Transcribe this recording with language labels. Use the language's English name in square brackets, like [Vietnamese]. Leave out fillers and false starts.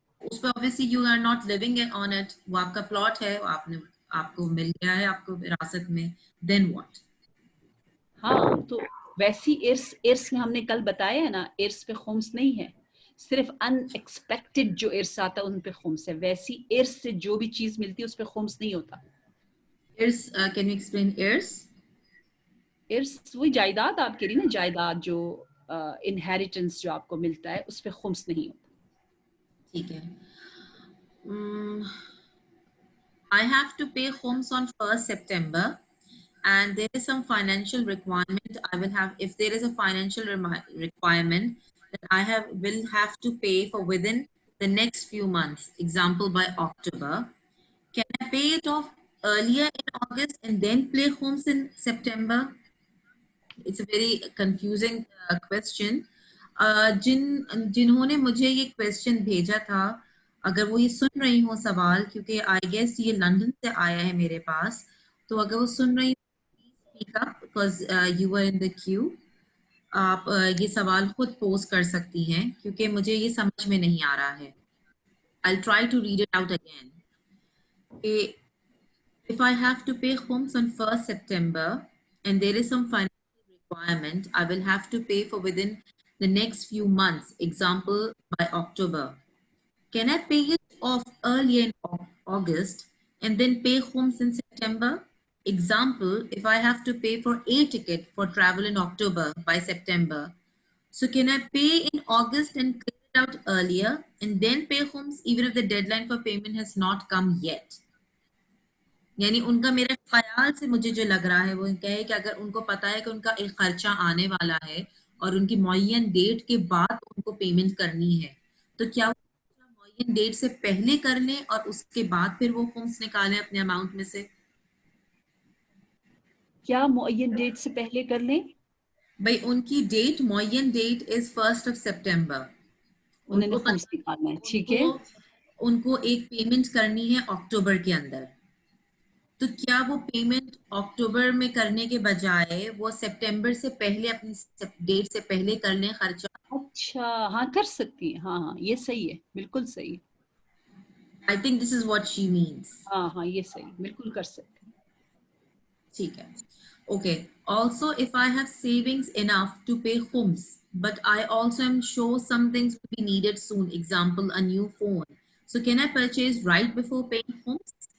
[Urdu] اس پہ [English] obviously you are not living on it, [Urdu] وہ آپ کا plot ہے, آپ کو مل گیا ہے آپ کو وراثت میں, [English] then what؟ [Urdu] ہاں تو ویسی ارث میں ہم نے کل بتایا ہے نا, ارث پہ خمس نہیں ہے, صرف ان ایکسپیکٹڈ جو ارث آتا ہے ان پہ خمس ہے. ویسی ارث سے جو بھی چیز ملتی ہے اس پہ خمس نہیں ہوتا. [English] ارث can you explain ارث؟ [Urdu] ارث وہی جائیداد آپ کہہ رہی نا, جائیداد جو انہیریٹنس جو آپ کو ملتا ہے اس پہ خمس نہیں ہوتا. ٹھیک ہے. [English] I have to pay khums on 1st September and there is some financial requirement. I will have, if there is a financial requirement that will have to pay for within the next few months, example by October, can I pay it off earlier in August and then pay khums in September? It's a very confusing question. [Urdu] جنہوں نے مجھے یہ question بھیجا تھا, اگر وہ یہ سن رہی ہوں سوال, کیونکہ [English] I guess [Urdu] یہ لندن سے آیا ہے میرے پاس, تو اگر وہ سن رہی ہوں [English] because you are in the queue, [Urdu] آپ یہ سوال خود پوز کر سکتی ہیں کیونکہ مجھے یہ سمجھ میں نہیں آ رہا ہے. [English] I'll try to read it out again. If I have to pay khums on 1st September and there is some financial requirement, I will have to pay for within the next few months, example by October. Can I pay it off early in August and then pay khums in September? Example, if I have to pay for a ticket for travel in October by September, so can I pay in August and clear it out earlier and then pay khums even if the deadline for payment has not come yet? [Urdu] یعنی ان کا میرے خیال سے مجھے جو لگ رہا ہے وہ کہے کہ اگر ان کو پتا ہے کہ ان کا ایک خرچہ آنے والا ہے اور ان کی معین ڈیٹ کے بعد ان کو پیمنٹ کرنی ہے, تو کیا وہ معین ڈیٹ سے پہلے کر لیں اور اس کے بعد پھر وہ خمس نکالیں اپنے اماؤنٹ میں سے؟ کیا معین ڈیٹ سے پہلے کر لیں؟ بھائی ان کی date, Moin date is 1st of September, انہوں نے خمس نکالنا ہے, ٹھیک ہے. ان کو ایک پیمنٹ کرنی ہے اکتوبر کے اندر, تو کیا وہ پیمنٹ اکتوبر میں کرنے کے بجائے وہ سپٹمبر سے پہلے اپنی ڈیٹ سے پہلے کر لیں خرچہ؟ اچھا ہاں کر سکتی ہیں, ہاں ہاں یہ صحیح ہے, بالکل صحیح. [English] I think this is what she means. [Urdu] ہاں ہاں یہ صحیح, بالکل کر سکتے ہیں. ٹھیک ہے. Okay. [English] Also, if I have savings enough to pay khums, but I also am sure some things will be needed soon. Example, a new phone. So can I purchase right before paying khums?